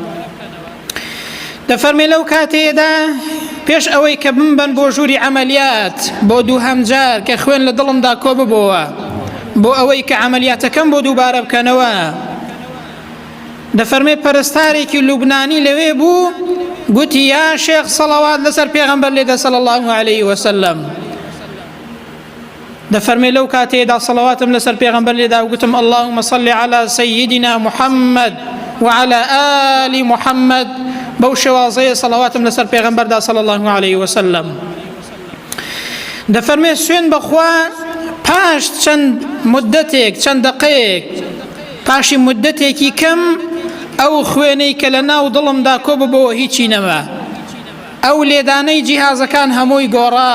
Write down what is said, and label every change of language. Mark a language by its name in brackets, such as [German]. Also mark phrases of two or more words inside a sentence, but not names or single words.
[Central Kurdish] دەفەرمێ لەو کاتێدا پێش ئەوەی کە بمبەن بۆ ژووری عملیات بۆ دووهەم جار کە خوێن لە دڵمدا کۆ ببەوە بۆ ئەوەی کە عملیاتەکەم بۆ دووبارە بکەنەوە دەفەرمێ پەرستارێکی لوبنانی لەوێ بوو گوتی یا شێخ سەڵاوات لەسەر پێغەمبەر لێدە [Arabic] صلی الله عليه وسلم. [Central Kurdish] دەفەرمێ لەو کاتێدا سەڵاواتم لەسەر پێغەمبەر لێدا و گوتم [Arabic] اللهم صل على سيدنا محمد وعلى آل محمد [Central Kurdish] بەو شێوازەیە سەڵاواتم لەسەر پێغەمبەردا [Arabic] صلی الله عليه وسلم. [Central Kurdish] دەفەرمێ سوێن بەخوا پاش چەند مدەتێک چەند دقەیەک پاشی مدەتێکی کەم ئەو خوێنەی کە لە ناو دڵمدا کۆ ببەوە هیچی نەما، ئەو لێدانەی جیهازەکان هەمووی گۆڕا.